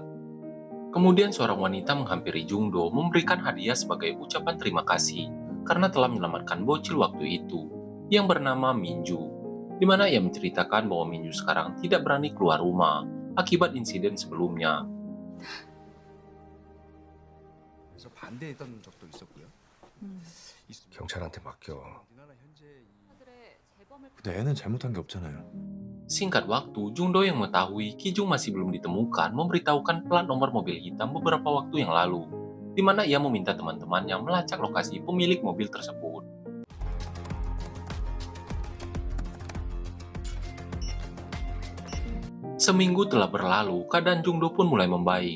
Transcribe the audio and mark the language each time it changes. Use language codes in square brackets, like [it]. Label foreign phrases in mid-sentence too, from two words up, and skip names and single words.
[id] Kemudian seorang wanita menghampiri Jungdo memberikan hadiah sebagai ucapan terima kasih karena telah menyelamatkan bocil waktu itu, yang bernama Minju, di mana ia menceritakan bahwa Minju sekarang tidak berani keluar rumah akibat insiden sebelumnya. [ko] 그래서 반대했던 적도 있었고요. 경찰한테 맡겨. 우리나라 현재 근데 애는 잘못한 게 없잖아요. [id] Singkat waktu, Jungdo yang mengetahui Kijung masih belum ditemukan memberitahukan plat nomor mobil hitam beberapa waktu yang lalu, di mana ia meminta teman-temannya melacak lokasi pemilik mobil tersebut. Seminggu telah berlalu, keadaan Jungdo pun mulai membaik.